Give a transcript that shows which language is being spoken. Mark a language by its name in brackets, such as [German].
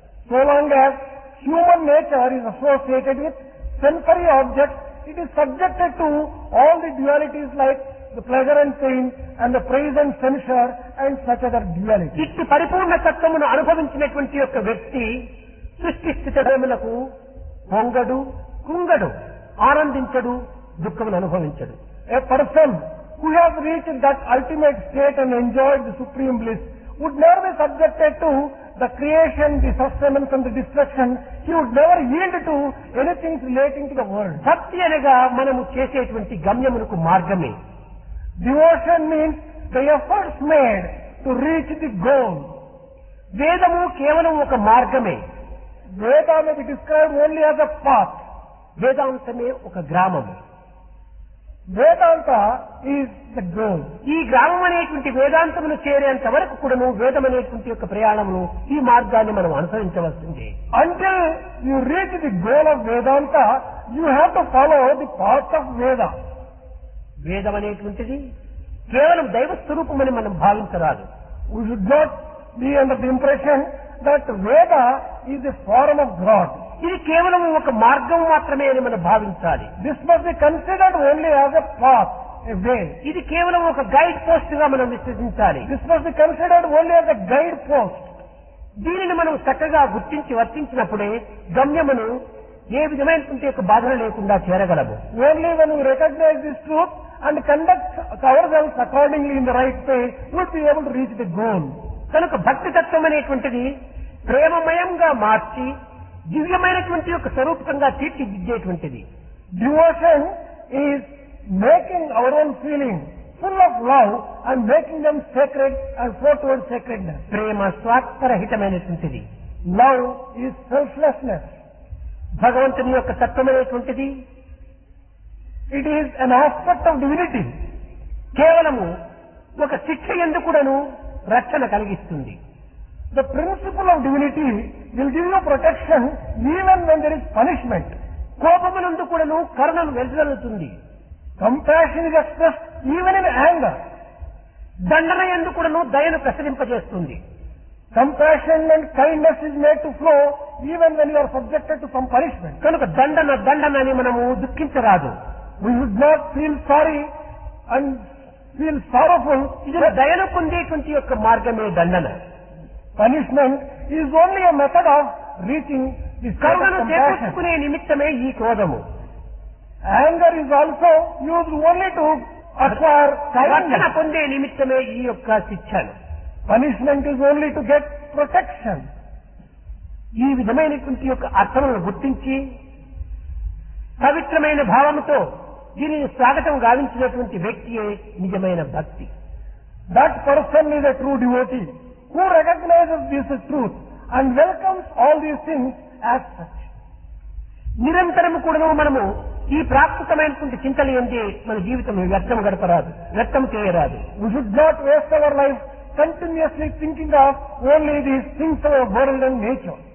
[English] So long as human nature is associated with sensory objects, it is subjected to all the dualities like the pleasure and pain and the praise and censure and such other dualities. [Telugu] ఇట్టి పరిపూర్ణ తత్వమును అనుభవించినటువంటి యొక్క వ్యక్తి సృష్టి స్థితములకు పొంగడు, కుంగడు, ఆనందించడు, దుఃఖమును అనుభవించడు. [English] A person who has reached that ultimate state and enjoyed the supreme bliss would never be subjected to the creation, the sustenance and the destruction. He would never yield to anything relating to the world. [Telugu] భక్తి అనగా మనము చేసేటువంటి గమ్యమునకు మార్గమే. [English] Devotion means the efforts made to reach the goal. [Telugu] వేదము కేవలం ఒక మార్గమే. [English] Veda may be described only as a path. [Telugu] వేదాంతమే ఒక గ్రామము. [English] Vedanta is the goal. [Telugu] ఈ గ్రామం అనేటువంటి వేదాంతమును చేరేంత వరకు కూడాను వేదం అనేటువంటి యొక్క ప్రయాణమును ఈ మార్గాన్ని మనం అనుసరించవలసిందే. [English] Until you reach the goal of Vedanta, you have to follow the path of Veda. [Telugu] వేదం అనేటువంటిది కేవలం దైవ స్వరూపమని మనం భావించరాదు. [English] We should not be under the impression that Veda is a form of God. [Telugu] ఇది కేవలం ఒక మార్గం మాత్రమే అని మనం భావించాలి. [English] This must be considered only as a path, a way. [Telugu] ఇది కేవలం ఒక [English] guide post [Telugu] గా మనం విశ్వసించాలి. [English] This must be considered only as a guide post. [Telugu] దీనిని మనం చక్కగా గుర్తించి వర్తించినప్పుడే గమ్యమును ఏ విధమైనటువంటి యొక్క బాధలు లేకుండా చేరగలము. [English] Only when we recognize this truth and conduct ourselves accordingly in the right way, we will be able to reach the goal. [Telugu] కనుక భక్తి తత్వం అనేటువంటిది ప్రేమమయంగా మార్చి దివ్యమైనటువంటి యొక్క స్వరూపంగా తీర్చిదిద్దేటువంటిది. [English] Devotion is making our own feelings full of love and making them sacred and flow towards sacredness. [Telugu] Prema స్వార్థరహితమైనటువంటిది. [English] Love is selflessness. [Telugu] భగవంతుని యొక్క తత్వమైనటువంటిది [English] It is an aspect of divinity. [Telugu] కేవలము ఒక శిక్ష ఎందుకుడను రక్షణ కలిగిస్తుంది. [English] The principle of divinity will give you protection even when there is punishment. [Telugu] కోపమునందు కూడాను కరుణను వెదజల్లుతుంది. [English] Compassion is expressed even in anger. [Telugu] దండన యందు కూడాను దయను ప్రసరింపజేస్తుంది. [English] Compassion and kindness is made to flow even when you are subjected to some punishment. [Telugu] కనుక దండనని మనము దుఃఖించరాదు. [English] We should not feel sorry and feel sorrowful. [Telugu] ఇది దయను పొందేటువంటి యొక్క మార్గమే దండన. [English] Punishment is only a method of reaching the state of [Telugu] కరుణను [English] compassion. [Telugu] చేకూర్చుకునే నిమిత్తమే ఈ క్రోధము. [English] Anger is also used only to acquire [Telugu] రక్షణ [English] kindness. [Telugu] పొందే నిమిత్తమే ఈ యొక్క శిక్షను. [English] Punishment is only to get protection. [Telugu] ఈ విధమైనటువంటి యొక్క అర్థములను గుర్తించి పవిత్రమైన భావముతో దీనిని స్వాగతం గావించినటువంటి వ్యక్తియే నిజమైన భక్తి. [English] That person is a true devotee who recognizes this truth and welcomes all these things as such. [Telugu] నిరంతరము కూడాను మనము ఈ ప్రాకృతమైనటువంటి చింతలు ఎందే మన జీవితం వ్యర్థం గడపరాదు, వ్యర్థం చేయరాదు. [English] We should not waste our life continuously thinking of only these things of our world and nature.